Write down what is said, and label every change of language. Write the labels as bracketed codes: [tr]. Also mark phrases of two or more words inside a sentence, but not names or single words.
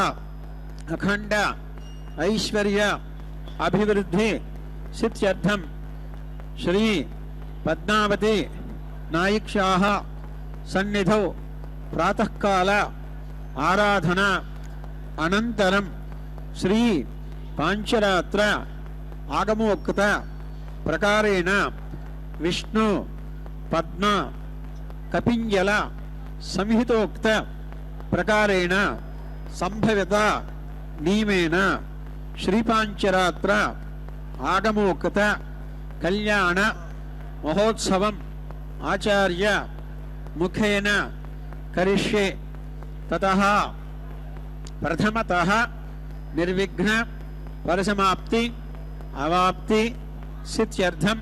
[sa] అఖండ ఐశ్వర్య అభివృద్ధి సిద్ధ్యర్థం శ్రీ పద్మావతి నాయిక్యాః సన్నిధౌ ప్రాతఃకాల ఆరాధన అనంతరం శ్రీ పాంచరాత్ర ఆగమోక్త ప్రకారేణ విష్ణు పద్మ కపింజల సంహితోక్త ప్రకారేణ సంభవిత నియమేన శ్రీపాంచరాత్ర आगमोक्त कल्याण महोत्सवम् आचार्य मुखेन करिष्ये ततः प्रथमतः निर्विघ्न परिसमाप्ति अवाप्ति सिद्ध्यर्थं